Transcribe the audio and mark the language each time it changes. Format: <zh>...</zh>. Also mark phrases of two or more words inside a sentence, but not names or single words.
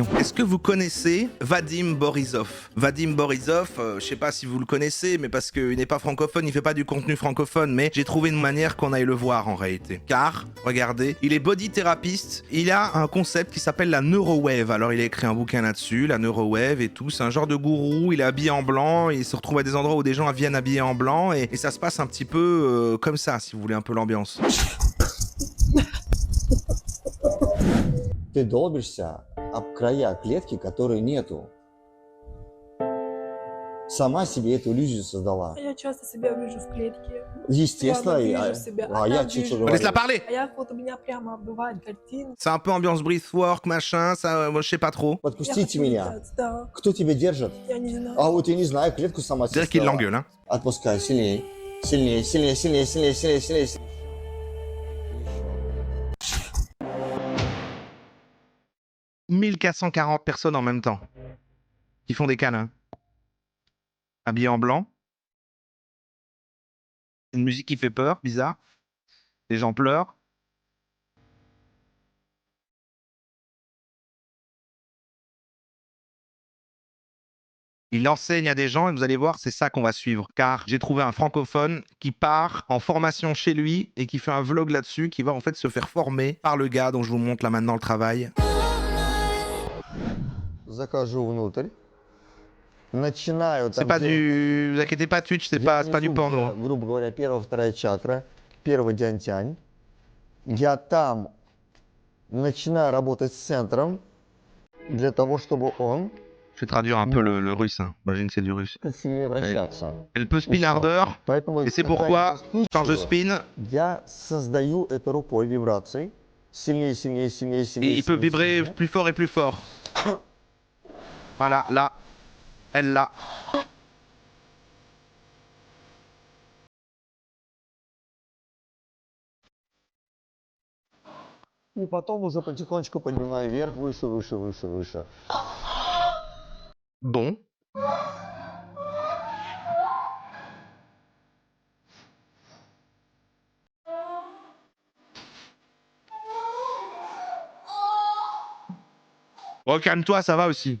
<fr>Est-ce que vous connaissez Vadim Borisov? Vadim Borisov, je sais pas si vous le connaissez, mais parce qu'il n'est pas francophone, il fait pas du contenu francophone, mais j'ai trouvé une manière qu'on aille le voir en réalité. Car, regardez, il est body thérapeute, il a un concept qui s'appelle la neurowave. Alors il a écrit un bouquin là-dessus, la neurowave et tout, c'est un genre de gourou, il est habillé en blanc, il se retrouve à des endroits où des gens viennent habillés en blanc, et ça se passe un petit peu comme ça, si vous voulez un peu l'ambiance.</fr> <ru>Ты долбишься об края клетки, которой нету. Сама себе эту иллюзию создала. Я часто себя вижу в клетке. Естественно, Прямо вижу себя. я Там чуть что вижу. говорю.</ru> <fr>Laisse-la parler.</fr> <ru>А я вот у меня прямо бывает картина.</ru> <fr>C'est un peu ambiance breathwork, machin, ça, moi, je sais pas trop.</fr> <ru>Я Подпустите хочу меня. летать, да. Кто тебя держит? Я не знаю. А вот я не знаю, клетку сама себе</ru> <fr>C'est-à-dire qu'il</fr> <ru>создала.</ru> <fr>l'engueule, hein.</fr> <ru>Отпускай, сильнее. Сильнее, сильнее, сильнее, сильнее, сильнее, сильнее.</ru> <fr>1440 personnes en même temps qui font des câlins. Habillés en blanc. Une musique qui fait peur, bizarre. Les gens pleurent. Il enseigne à des gens et vous allez voir, c'est ça qu'on va suivre. Car j'ai trouvé un francophone qui part en formation chez lui et qui fait un vlog là-dessus, qui va en fait se faire former par le gars dont je vous montre là maintenant le travail.</fr> <ru>Захожу внутрь. Начинаю</ru> <fr>C'est</fr> <ru>там,</ru> <fr>pas</fr> <ru>где-</ru> <fr>du... Vous inquiétez pas, Twitch, c'est pas du</fr> <ru>внизу,</ru> <fr>porno.</fr> <ru>где, грубо говоря, первая, вторая чакра, первый дянь-тянь. Я там начинаю работать с центром для того, чтобы он</ru> <fr>Je vais traduire un peu le russe. Hein. J'imagine que c'est du russe.</fr> <ru>сильнее вращаться.</ru> <fr>Elle peut spin ardeur.</fr> <ru>Поэтому,</ru> <fr>Et c'est</fr> <ru>когда</ru> <fr>pourquoi,</fr> <ru>я</ru> <fr>quand je</fr> <ru>вспучиваю,</ru> <fr>spin,</fr> <ru>я создаю это рукой вибрации. Сильнее, сильнее, сильнее, сильнее.</ru> <fr>il peut</fr> <ru>сильнее,</ru> <fr>vibrer</fr> <ru>сильнее.</ru> <fr>plus fort et plus fort. Voilà, là. Elle là.</fr> <ru>И потом уже потихонечку поднимаю вверх, выше, выше, выше, выше.</ru> <fr>Bon. Oh, calme-toi, ça va aussi.</fr>